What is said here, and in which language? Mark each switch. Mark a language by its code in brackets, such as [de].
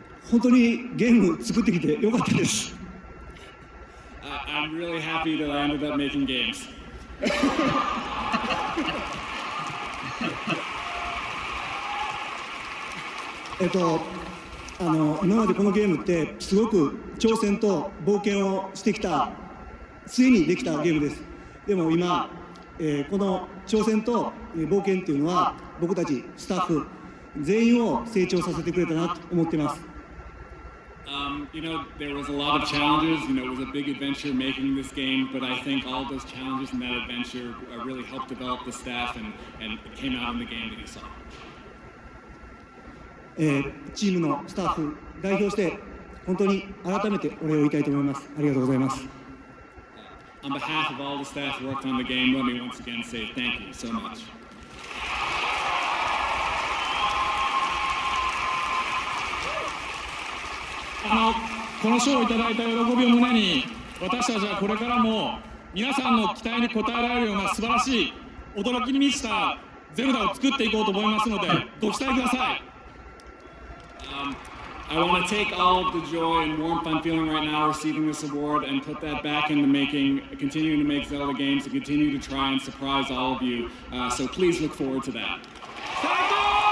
[ja] 本当にゲーム作ってきてよかったです。 [en] I'm really happy that I ended up making games. [ja] 今までこのゲームってすごく挑戦と冒険をしてきた、ついにできたゲームです。でも今、この挑戦と冒険っていうのは僕たちスタッフ全員を成長させてくれたなと思っています。 [en] You know, there was a lot of challenges. You know, it was a big adventure making this game, but I think all of those challenges and that adventure really helped develop the staff, and it came out in the game that you saw. [ja] チームのスタッフ代表して本当に改めてお礼を言いたいと思います。ありがとうございます。 [en] On behalf of all the staff who worked on the game, let me once again say thank you so much. [ja] この賞をいただいた喜びを胸に、私たちはこれからも皆さんの期待に応えられるような素晴らしい驚きに満ちたゼルダを作っていこうと思いますので、ご期待ください。 [en] I want to take all of the joy and warmth I'm feeling right now receiving this award and put that back into continuing to make Zelda games and continue to try and surprise all of you. So please look forward to that.